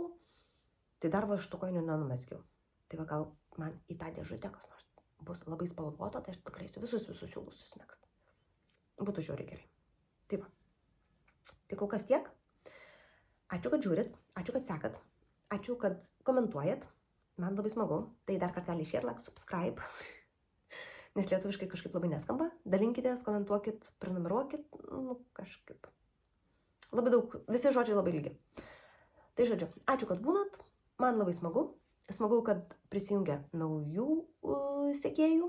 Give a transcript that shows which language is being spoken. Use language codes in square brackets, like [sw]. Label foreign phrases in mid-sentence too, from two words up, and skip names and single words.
[lt] Tai dar va šitų koinių nenumesgiau. Tai va gal man į tą dėžutę kas nors bus labai spalvoto, tai aš tikrai visus siūlus susimegst. Būtų žiauriai gerai. Tai va. Tai kol kas tiek. Ačiū, kad žiūrit. Ačiū, kad sekat. Ačiū, kad komentuojat. Man labai smagu. Tai dar kartelį [en] share, like, subscribe. [lt] Nes lietuviškai kažkaip labai neskamba. Dalinkitės, komentuokit, prenumeruokit. Nu, kažkaip. Labai daug. Visi žodžiai labai ilgi. Tai žodžiu, ačiū, kad būnat. Man labai smagu. Smagu, kad prisijungia naujų sekėjų.